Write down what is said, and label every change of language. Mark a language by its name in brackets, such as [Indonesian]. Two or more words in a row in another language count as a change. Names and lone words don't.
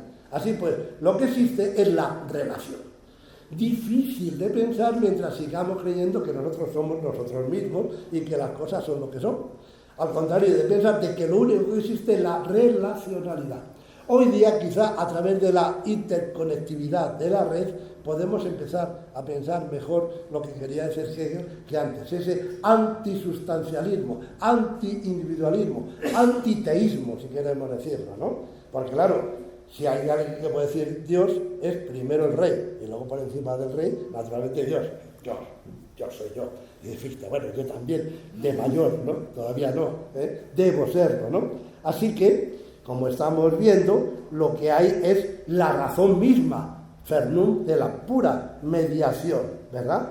[Spanish] Así pues, lo que existe es la relación. Difícil de pensar mientras sigamos creyendo que nosotros somos nosotros mismos y que las cosas son lo que son. Al contrario, de pensar de que lo único que existe es la relacionalidad. Hoy día, quizá a través de la interconectividad de la red, podemos empezar a pensar mejor lo que quería decir Hegel que antes. Ese antisustancialismo, antiindividualismo, antiteísmo, si queremos decirlo, ¿no? Porque claro, si hay alguien que puede decir Dios, es primero el rey, y luego por encima del rey, naturalmente Dios. Yo soy yo. Y dijiste, bueno, yo también, de mayor, ¿no? Todavía no, debo serlo, ¿no? Así que, como estamos viendo, lo que hay es la razón misma, Fernum, de la pura mediación, ¿verdad?